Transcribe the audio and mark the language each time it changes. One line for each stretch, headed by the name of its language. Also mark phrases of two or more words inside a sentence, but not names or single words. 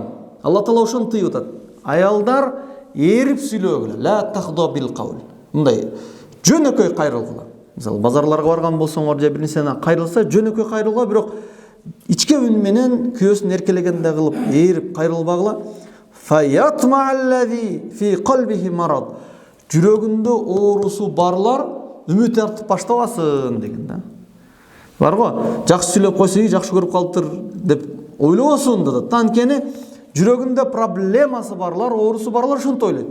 Kyrgyz: Алла Таала ошону тыйып атат. Аялдар эрип сүйлөгүлө,
Arabic: لا تخضعن بالقول.
Kyrgyz: Мындай жөнөкөй кайрылгыла. Мисалы, базарларга барган болсоңор же бир нерсени кайрылса, жөнөкөй кайрылгыла, бирок ичке үн менен күйөөсүн эркелегенде кылып эрип кайрылбагыла.
Arabic: فيطمع الذي في قلبه مرض.
Kyrgyz: Жүрөгүндө оорусу барлар үмүт артып баштабасын деген да. Бар го, жакшы сүйлөп койсо, жакшы көрүп калыптыр деп ойлобосун да. Анткени жүрөгүндө проблемасы барлар, оорусу барлар ушинтип ойлойт.